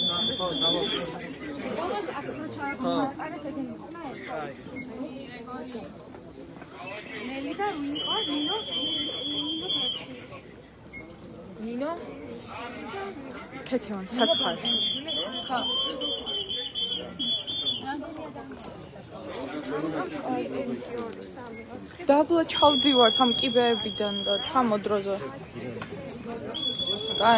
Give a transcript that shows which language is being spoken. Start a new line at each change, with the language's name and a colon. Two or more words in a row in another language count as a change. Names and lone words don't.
Georgian: ხო, ჩამოვიდეთ.
Spanish: Vamos a aprovechar para ese tiempo. Nelita, Nino.
Georgian: ქეთევან სათხარი ხო. დაბლა ჩავდივართ ამ კიბეებიდან და ჩამოდროზე. კაი.